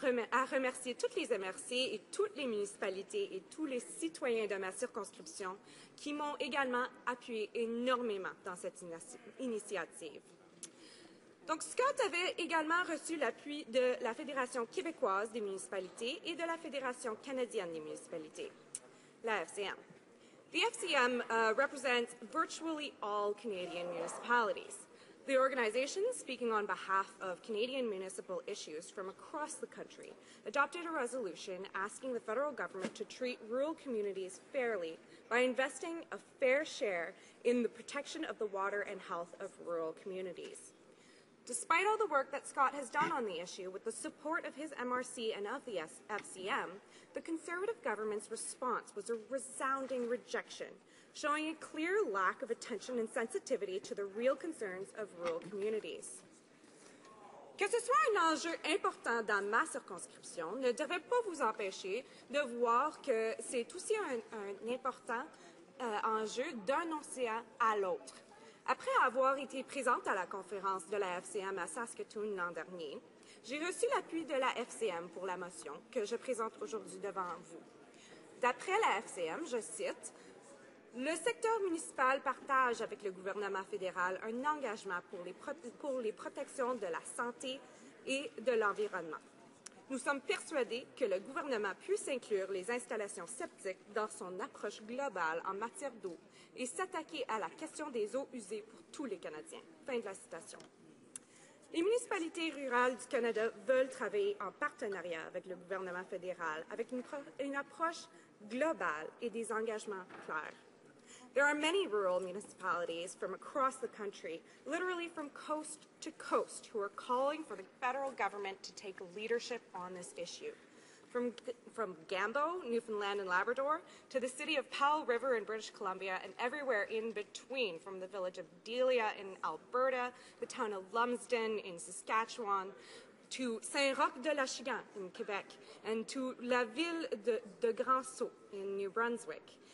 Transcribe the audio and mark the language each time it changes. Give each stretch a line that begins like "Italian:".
French: à remercier toutes les MRC et toutes les municipalités et tous les citoyens de ma circonscription qui m'ont également appuyé énormément dans cette initiative. Donc, Scott avait également reçu l'appui de la Fédération québécoise des municipalités et de la Fédération canadienne des municipalités, la FCM.
English: The FCM represents virtually all Canadian municipalities. The organization, speaking on behalf of Canadian municipal issues from across the country, adopted a resolution asking the federal government to treat rural communities fairly by investing a fair share in the protection of the water and health of rural communities. Despite all the work that Scott has done on the issue with the support of his MRC and of the FCM, the Conservative government's response was a resounding rejection, showing a clear lack of attention and sensitivity to the real concerns of rural communities.
French: Que ce soit un enjeu important dans ma circonscription ne devrait pas vous empêcher de voir que c'est aussi un important enjeu d'un océan à l'autre. Après avoir été présente à la conférence de la FCM à Saskatoon l'an dernier, j'ai reçu l'appui de la FCM pour la motion que je présente aujourd'hui devant vous. D'après la FCM, je cite, « Le secteur municipal partage avec le gouvernement fédéral un engagement pour les protections de la santé et de l'environnement. Nous sommes persuadés que le gouvernement puisse inclure les installations septiques dans son approche globale en matière d'eau et s'attaquer à la question des eaux usées pour tous les Canadiens. » Fin de la citation. Les municipalités rurales du Canada veulent travailler en partenariat avec le gouvernement fédéral avec une approche globale et des engagements clairs.
English: There are many rural municipalities from across the country, literally from coast to coast, who are calling for the federal government to take leadership on this issue. From Gambo, Newfoundland and Labrador, to the city of Powell River in British Columbia, and everywhere in between, from the village of Delia in Alberta, the town of Lumsden in Saskatchewan, to Saint-Roch-de-l'Achigan in Quebec, and to
French: la ville de
English: Grand-Sault in New Brunswick.